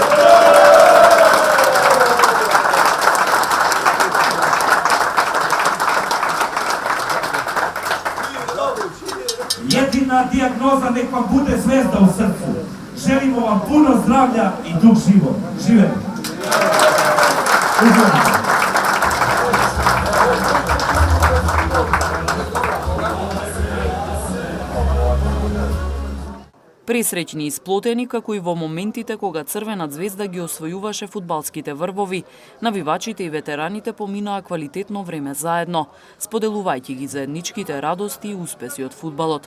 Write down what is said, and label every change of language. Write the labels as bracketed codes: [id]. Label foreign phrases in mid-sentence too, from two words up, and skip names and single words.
[sr] Jedina dijagnoza nek vam bude zvezda u srcu. Želimo vam puno zdravlja i dug život. Živjeli! [mk] Пресреќни и сплотени, како и во моментите кога Црвена звезда ги освојуваше фудбалските врвови, навивачите и ветераните поминаа квалитетно време заедно, споделувајќи ги заедничките радости и успеси од фудбалот.